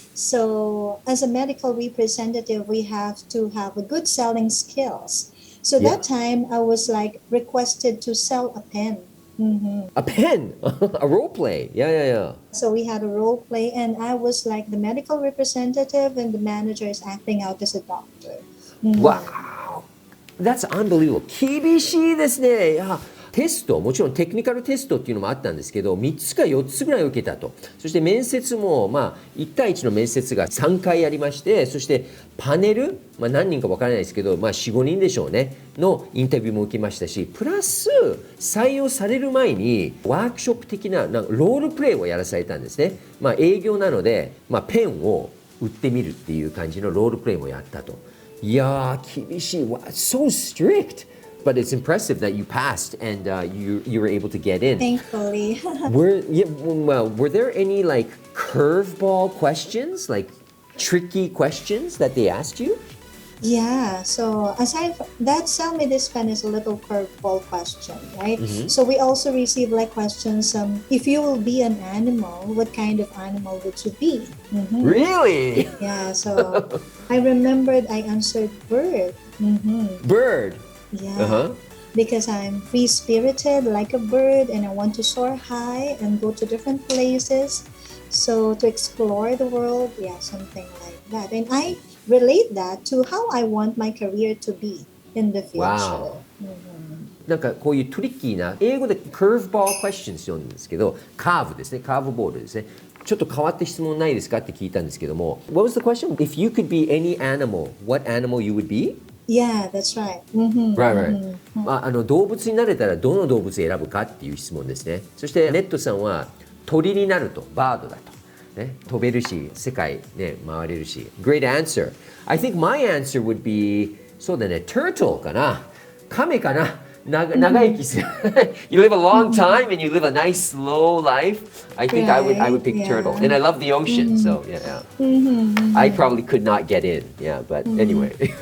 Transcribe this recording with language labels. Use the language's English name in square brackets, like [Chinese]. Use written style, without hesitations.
[English] So as a medical representative, we have to have a good selling skills. So Yeah. that time I was like requested to sell a pen. A pen, a role play. Yeah. So we had a role play, and I was like the medical representative, and the manager is acting out as a doctor. Wow. That's unbelievable. [Japanese] 厳しいですね。いや、テスト、もちろんテクニカルテストっていうのもあったんですけど、3つか4つぐらい受けたと。そして面接も、1対1の面接が3回ありまして、そしてパネル、何人かわからないですけど、4、5人でしょうね、のインタビューも受けましたし、プラス採用される前にワークショップ的な、ロールプレイをやらされたんですね。営業なので、ペンを売ってみるっていう感じのロールプレイもやったと。いやー、厳しい。 [English] So strict.But it's impressive that you passed and you were able to get in. Thankfully. Were there any like curveball questions, like tricky questions that they asked you? Yeah, so aside from that, sell me this pen is a little curveball question, right? So we also receive like questions, if you will be an animal, what kind of animal would you be? Really? Yeah, so I remembered I answered bird. Bird. Yeah, because I'm free-spirited like a bird, and I want to soar high and go to different places. So to explore the world, yeah, something like that. And I relate that to how I want my career to be in the future. Wow. [Japanese] なんかこういうトリッキーな、英語で [English] curveball questions [Japanese] って呼んでるんですけど、カーブですね、カーブボールですね。ちょっと変わった質問ないですかって聞いたんですけども、 [English] What was the question? If you could be any animal, what animal you would be? Yeah, that's right. Right. [Japanese] 動物になれたらどの動物を選ぶかっていう質問ですね。そしてネットさんは鳥になると、バードだと。ね、飛べるし、世界ね、回れるし。 [English] Great answer. I think my answer would be [Japanese] そうだね、 [English] turtle [Japanese] かな。亀かな。長生きする。 [English] You live a long time and you live a nice slow life. I think I would pick turtle. And I love the ocean, so yeah. I probably could not get in. Yeah, but anyway.